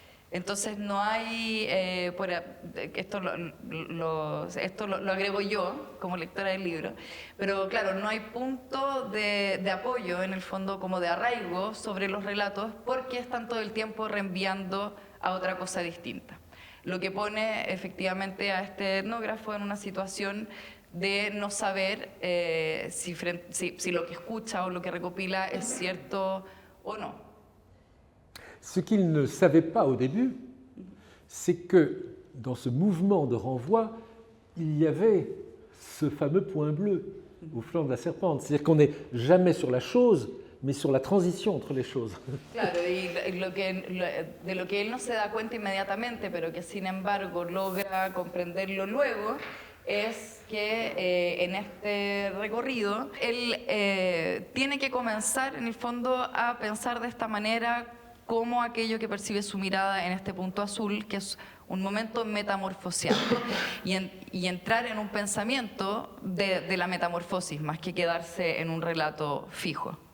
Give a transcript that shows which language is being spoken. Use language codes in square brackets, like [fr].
[es] Entonces no hay, esto lo agrego yo como lectora del libro, pero claro, no hay punto de apoyo en el fondo, como de arraigo sobre los relatos, porque están todo el tiempo reenviando a otra cosa distinta. Lo que pone efectivamente a este etnógrafo en una situación de no saber si lo que escucha o lo que recopila es cierto o no. [fr] Ce qu'il ne savait pas au début, c'est que dans ce mouvement de renvoi, il y avait ce fameux point bleu au flanc de la serpente. C'est-à-dire qu'on n'est jamais sur la chose, mais sur la transition entre les choses. [es] Claro, y de lo que él no se da cuenta inmediatamente, pero que sin embargo logra comprenderlo luego, es que en este recorrido él tiene que comenzar en el fondo a pensar de esta manera como aquello que percibe su mirada en este punto azul, que es un momento metamorfoseante, y entrar en un pensamiento de la metamorfosis, más que quedarse en un relato fijo.